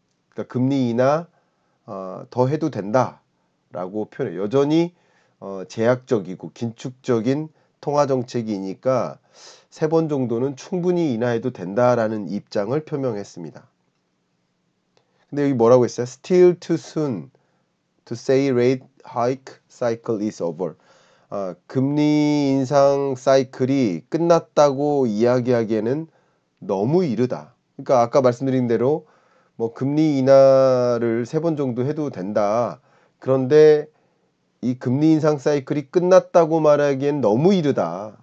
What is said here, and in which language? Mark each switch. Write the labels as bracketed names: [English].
[Korean] 그러니까 금리 인하 더 해도 된다라고 표현해. 여전히 제약적이고 긴축적인 통화 정책이니까 3번 정도는 충분히 인하해도 된다라는 입장을 표명했습니다. 근데 여기 뭐라고 했어요? [English] Still too soon to say rate hike cycle is over. [Korean] 금리 인상 사이클이 끝났다고 이야기하기에는 너무 이르다. 그러니까 아까 말씀드린 대로 뭐 금리 인하를 3번 정도 해도 된다. 그런데 이 금리 인상 사이클이 끝났다고 말하기엔 너무 이르다.